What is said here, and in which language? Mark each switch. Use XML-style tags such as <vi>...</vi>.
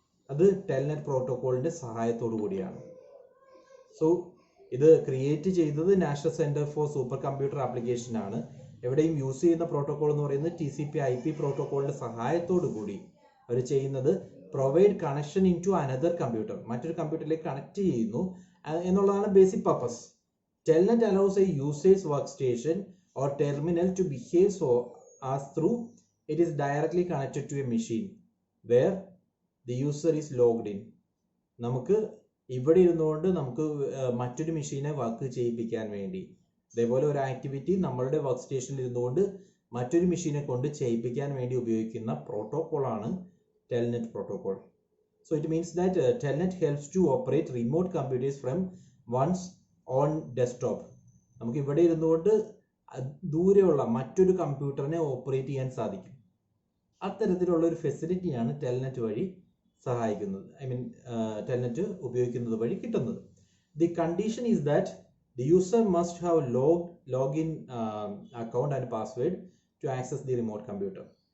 <ml>അത് ടെൽനെറ്റ് പ്രോട്ടോകോളിന്റെ സഹായത്തോടു കൂടിയാണ്. സോ ഇത് ക്രിയേറ്റ് ചെയ്തത് national centre for super computer application ആണ്. എവിടെയും യൂസ് ചെയ്യുന്ന പ്രോട്ടോകോൾ എന്ന് പറയുന്നത് TCP/IP പ്രോട്ടോകോളിന്റെ സഹായത്തോടു കൂടി അവർ ചെയ്യുന്നത്</ml> <en>provide connection into another computer,</en> <ml>മറ്റൊരു കമ്പ്യൂട്ടറിലേക്ക് കണക്ട് ചെയ്യുന്നു എന്നുള്ളതാണ് basic purpose.</ml> <en>Telnet allows a user's workstation or terminal to behave so as through it is directly connected to a machine where the user is logged in.</en> <ml>നമുക്ക് ഇവിടെ ഇരുന്നുകൊണ്ട് നമുക്ക് മറ്റൊരു മെഷീനെ work ചെയ്യിപ്പിക്കാൻ വേണ്ടി അതേപോലെ ഒരു ആക്ടിവിറ്റി നമ്മളുടെ വർക്ക് സ്റ്റേഷനിൽ ഇരുന്നുകൊണ്ട് മറ്റൊരു മെഷീനെ കൊണ്ട് ചെയ്യിപ്പിക്കാൻ വേണ്ടി ഉപയോഗിക്കുന്ന പ്രോട്ടോകോൾ ആണ് Telnet protocol.</ml> <en>So it means that Telnet helps to operate remote computers from one's own desktop.</en> <ml>നമുക്ക് ഇവിടെ ഇരുന്നുകൊണ്ട് ദൂരെയുള്ള മറ്റൊരു കമ്പ്യൂട്ടറിനെ ഓപ്പറേറ്റ് ചെയ്യാൻ സാധിക്കും. അത്തരത്തിലുള്ള ഒരു ഫെസിലിറ്റിയാണ് ടെൽനെറ്റ് വഴി സഹായിക്കുന്നത്, ടെൽനെറ്റ് ഉപയോഗിക്കുന്നത് വഴി കിട്ടുന്നത്.</ml> <en>The condition is that the user must have login account and password to access the remote computer.</en>